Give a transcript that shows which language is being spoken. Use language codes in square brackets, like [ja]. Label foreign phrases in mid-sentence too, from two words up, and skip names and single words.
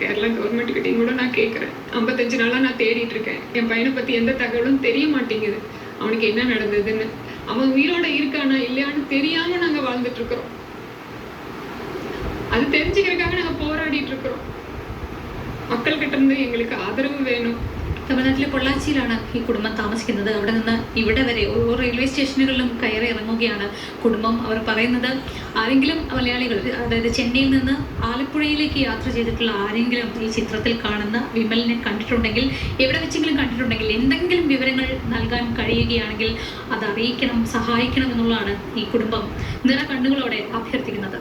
[ta] கேரளா கவர்மெண்ட் கிட்டையும் கூட நான் கேட்குறேன். 55 நாளாக நான் தேடிட்டு இருக்கேன். என் பையனை பற்றி எந்த தகவலும் தெரிய மாட்டேங்குது. அவனுக்கு என்ன நடந்ததுன்னு, அவன் உயிரோட இருக்கானா இல்லையான்னு தெரியாமல் நாங்கள் வாழ்ந்துட்டு இருக்கிறோம். அது தெரிஞ்சுக்கிறதுக்காக நாங்கள் போராடிட்டு இருக்கிறோம். மக்கள்கிட்ட இருந்து എங்களுக்கு [ml] ആദരവ് വേണം. തമിഴ്നാട്ടിലെ പൊള്ളാച്ചിയിലാണ് ഈ കുടുംബം താമസിക്കുന്നത്. അവിടെ നിന്ന് ഇവിടെ വരെ ഓരോ റെയിൽവേ സ്റ്റേഷനുകളിലും കയറി ഇറങ്ങുകയാണ് കുടുംബം. അവർ പറയുന്നത് ആരെങ്കിലും മലയാളികൾ, അതായത് ചെന്നൈയിൽ നിന്ന് ആലപ്പുഴയിലേക്ക് യാത്ര ചെയ്തിട്ടുള്ള ആരെങ്കിലും ഈ ചിത്രത്തിൽ കാണുന്ന വിമലിനെ കണ്ടിട്ടുണ്ടെങ്കിൽ, എവിടെ വെച്ചെങ്കിലും കണ്ടിട്ടുണ്ടെങ്കിൽ, എന്തെങ്കിലും വിവരങ്ങൾ നൽകാൻ കഴിയുകയാണെങ്കിൽ അത് അറിയിക്കണം, സഹായിക്കണം എന്നുള്ളതാണ് ഈ കുടുംബം നിറകണ്ണുകളോടെ അഭ്യർത്ഥിക്കുന്നത്.